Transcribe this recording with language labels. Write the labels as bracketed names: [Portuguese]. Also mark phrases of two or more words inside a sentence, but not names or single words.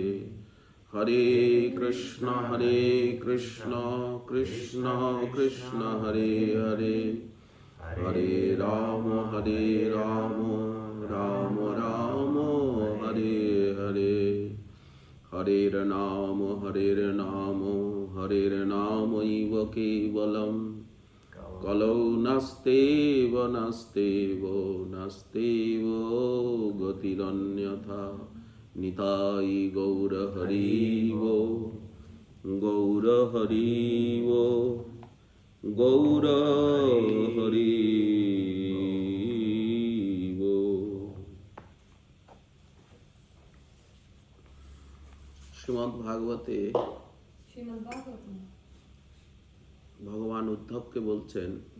[Sanskrit] হরে কৃষ্ণ কৃষ্ণ কৃষ্ণ হরে হরে হরে রাম রাম রাম হরে হরে। হরের নাম নামৈব কেবলম কলৌ নাস্তেব গতিরন্যথা নিতাই গৌর হরিব গৌর হরিব গৌর হরিব। [Bangla] শ্রীমদ্ ভাগবতে ভগবান উদ্ধবকে বলছেন